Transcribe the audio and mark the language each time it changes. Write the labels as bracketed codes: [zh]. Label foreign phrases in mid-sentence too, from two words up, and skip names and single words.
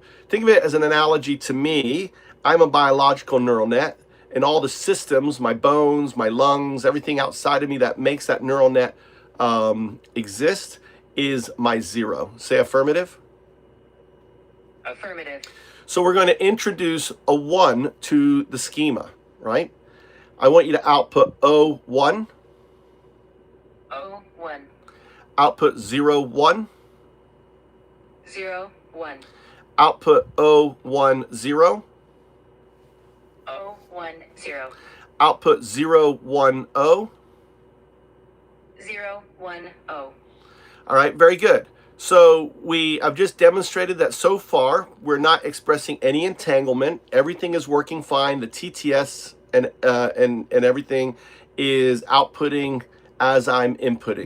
[en] Think of it as an analogy to me. I'm a biological neural net, and all the systems, my bones, my lungs, everything outside of me that makes that neural net exist is my 0. Say affirmative. Affirmative. So we're going to introduce a 1 to the schema, right? I want you to output O1. O1. Output 0, 1. 0, 1. Output O1, 0. O1, 0. Output 0, 1, O. 0, 1, O. All right, very good. So I've just demonstrated that so far we're not expressing any entanglement. Everything is working fine. The TTS and everything is outputting as I'm inputting.